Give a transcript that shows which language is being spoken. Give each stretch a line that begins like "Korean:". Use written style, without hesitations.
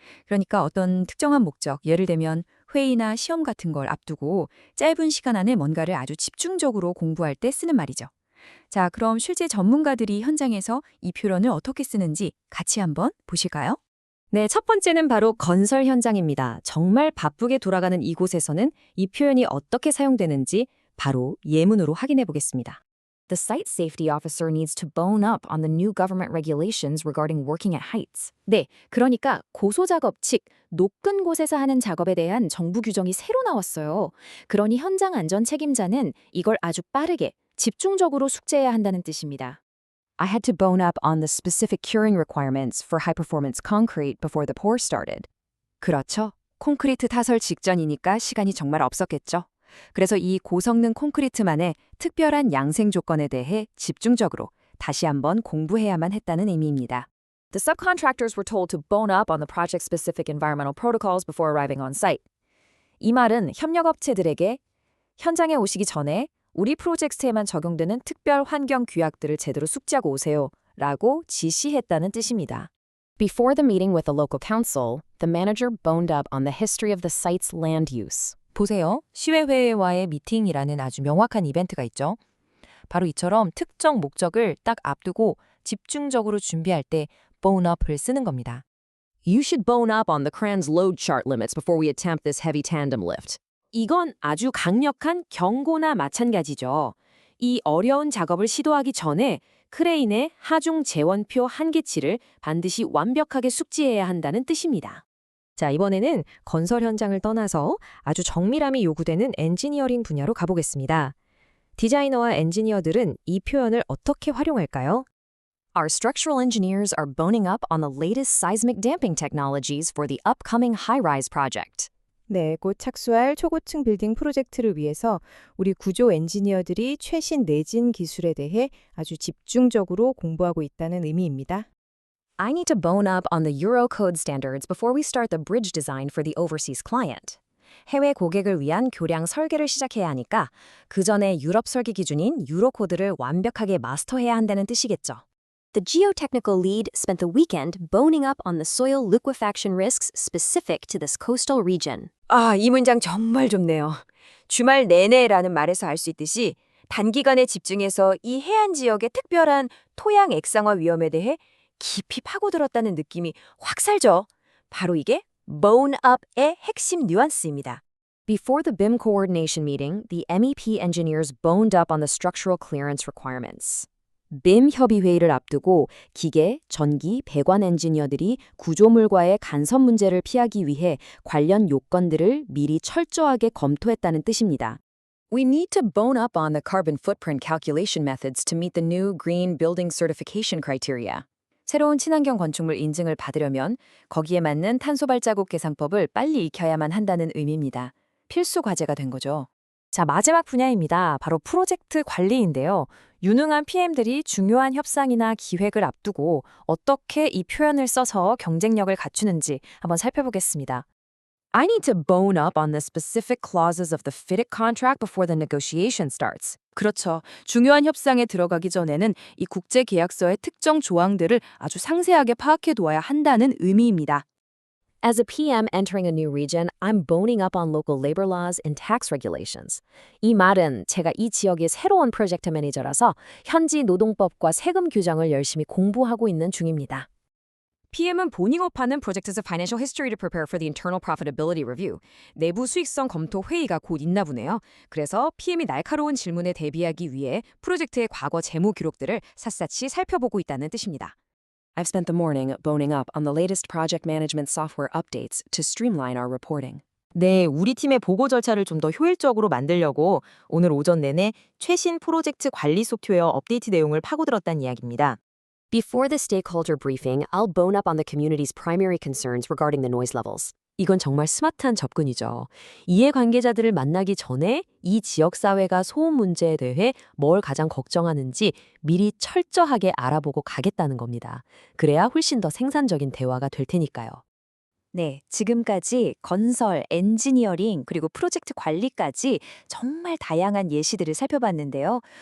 Korean: 그러니까 어떤 특정한 목적, 예를 들면 회의나 시험 같은 걸 앞두고 짧은 시간 안에 뭔가를 아주 집중적으로 공부할 때 쓰는 말이죠. 자, 그럼 실제 전문가들이 현장에서 이 표현을 어떻게 쓰는지 같이 한번 보실까요? 네, 첫 번째는 바로 건설 현장입니다. 정말 바쁘게 돌아가는 이곳에서는 이 표현이 어떻게 사용되는지 바로 예문으로 확인해 보겠습니다.
English: The site safety officer needs to bone up on the new government regulations regarding working at heights.
Korean: 네, 그러니까 고소작업 즉 높은 곳에서 하는 작업에 대한 정부 규정이 새로 나왔어요. 그러니 현장 안전 책임자는 이걸 아주 빠르게 집중적으로 숙지해야 한다는 뜻입니다.
English: I had to bone up on the specific curing requirements for high-performance concrete before the pour started.
Korean: 그렇죠. 콘크리트 타설 직전이니까 시간이 정말 없었겠죠. 그래서 이 고성능 콘크리트만의 특별한 양생 조건에 대해 집중적으로 다시 한번 공부해야만 했다는 의미입니다.
English: The subcontractors were told to bone up on the project-specific environmental protocols before arriving on site.
Korean: 이 말은 협력업체들에게 현장에 오시기 전에 우리 프로젝트에만 적용되는 특별 환경 규약들을 제대로 숙지하고 오세요 라고 지시했다는 뜻입니다.
English: Before the meeting with the local council, the manager boned up on the history of the site's land use.
Korean: 보세요. 시의회와의 미팅이라는 아주 명확한 이벤트가 있죠. 바로 이처럼 특정 목적을 딱 앞두고 집중적으로 준비할 때 bone up을 쓰는 겁니다.
English: You should bone up on the cran's load chart limits before we attempt this heavy tandem lift.
Korean: 이건 아주 강력한 경고나 마찬가지죠. 이 어려운 작업을 시도하기 전에 크레인의 하중 재원표 한계치를 반드시 완벽하게 숙지해야 한다는 뜻입니다. 자, 이번에는 건설 현장을 떠나서 아주 정밀함이 요구되는 엔지니어링 분야로 가보겠습니다. 디자이너와 엔지니어들은 이 표현을 어떻게 활용할까요?
English: Our structural engineers are boning up on the latest seismic damping technologies for the upcoming high-rise project.
Korean: 네, 곧 착수할 초고층 빌딩 프로젝트를 위해서 우리 구조 엔지니어들이 최신 내진 기술에 대해 아주 집중적으로 공부하고 있다는 의미입니다.
English: I need to bone up on the Eurocode standards before we start the bridge design for the overseas client.
Korean: 해외 고객을 위한 교량 설계를 시작해야 하니까 그 전에 유럽 설계 기준인 유로코드를 완벽하게 마스터해야 한다는 뜻이겠죠.
English: The geotechnical lead spent the weekend boning up on the soil liquefaction risks specific to this coastal region.
Korean: 이 문장 정말 좋네요. 주말 내내라는 말에서 알 수 있듯이 단기간에 집중해서 이 해안 지역의 특별한 토양 액상화 위험에 대해 깊이 파고들었다는 느낌이 확 살죠. 바로 이게 bone up의 핵심 뉘앙스입니다.
English: Before the BIM coordination meeting, the MEP engineers boned up on the structural clearance requirements.
Korean: BIM 협의 회의를 앞두고 기계, 전기, 배관 엔지니어들이 구조물과의 간섭 문제를 피하기 위해 관련 요건들을 미리 철저하게 검토했다는 뜻입니다.
English: We need to bone up on the carbon footprint calculation methods to meet the new green building certification criteria.
Korean: 새로운 친환경 건축물 인증을 받으려면 거기에 맞는 탄소 발자국 계산법을 빨리 익혀야만 한다는 의미입니다. 필수 과제가 된 거죠. 자, 마지막 분야입니다. 바로 프로젝트 관리인데요. 유능한 PM들이 중요한 협상이나 기획을 앞두고 어떻게 이 표현을 써서 경쟁력을 갖추는지 한번 살펴보겠습니다.
English: I need to bone up on the specific clauses of the FIDIC contract before the negotiation starts.
Korean: 그렇죠. 중요한 협상에 들어가기 전에는 이 국제 계약서의 특정 조항들을 아주 상세하게 파악해 두어야 한다는 의미입니다.
English: As a PM entering a new region, I'm boning up on local labor laws and tax regulations.
Korean: 이 말은 제가 이 지역의 새로운 프로젝트 매니저라서 현지 노동법과 세금 규정을 열심히 공부하고 있는 중입니다. PM은 보닝업하는 프로젝트의
English: financial history to prepare for the internal profitability review.
Korean: 내부 수익성 검토 회의가 곧 있나 보네요. 그래서 PM이 날카로운 질문에 대비하기 위해 프로젝트의 과거 재무 기록들을 샅샅이 살펴보고 있다는 뜻입니다.
English: I've spent the morning boning up on the latest project management software updates to streamline our reporting.
Korean: 네, 우리 팀의 보고 절차를 좀 더 효율적으로 만들려고 오늘 오전 내내 최신 프로젝트 관리 소프트웨어 업데이트 내용을 파고들었다는 이야기입니다.
English: Before the stakeholder briefing, I'll bone up on the community's primary concerns regarding the noise levels.
Korean: 이건 정말 스마트한 접근이죠. 이해관계자들을 만나기 전에 이 지역사회가 소음 문제에 대해 뭘 가장 걱정하는지 미리 철저하게 알아보고 가겠다는 겁니다. 그래야 훨씬 더 생산적인 대화가 될 테니까요. 네, 지금까지 건설, 엔지니어링, 그리고 프로젝트 관리까지 정말 다양한 예시들을 살펴봤는데요.